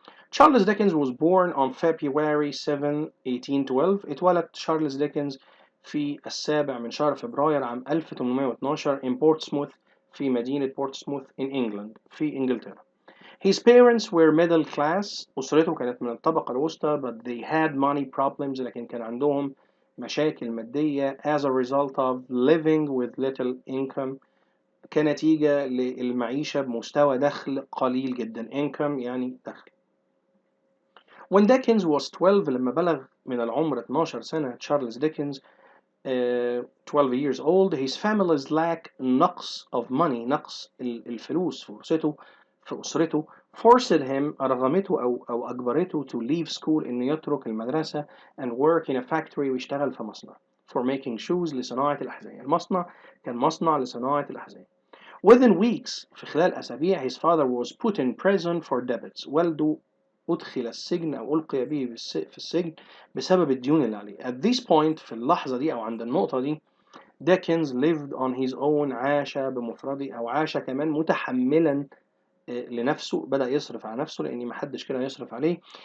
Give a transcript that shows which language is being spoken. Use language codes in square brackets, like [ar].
[en] Charles Dickens was born on February 7, 1812. [ar] اتولد تشارلز ديكنز في 7 من شهر فبراير عام 1812 in Portsmouth، في مدينة بورتسموث in England، في إنجلترا. [en] His parents were middle class. [ar] أسرته كانت من الطبقة الوسطى، [en] but they had money problems. [ar] لكن كان عندهم مشاكل مادية [en] as a result of living with little income، [ar] كنتيجة للمعيشة بمستوى دخل قليل جدا. income يعني دخل. [en] When Dickens was 12، [ar] لما بلغ من العمر 12 سنة تشارلز ديكنز [en] 12 years old، his family's lack، [ar] نقص of money، نقص الفلوس في أسرته [en] forced him، [ar] أرغمته أو أجبرته [en] to leave school، [ar] إنه يترك المدرسة [en] and work in a factory، [ar] ويشتغل في مصنع [en] for making shoes، [ar] لصناعة الأحذية. المصنع كان مصنع لصناعة الأحذية. [en] Within weeks، [ar] في خلال أسابيع، [en] his father was put in prison for debts. [ar] والده أدخل السجن أو ألقي به في السجن بسبب الديون اللي عليه. [en] At this point، [ar] في اللحظة دي أو عند النقطة دي، [en] Dickens lived on his own، [ar] عاش بمفرده، أو عاش كمان متحملا لنفسه، بدأ يصرف على نفسه لأن محدش كده يصرف عليه.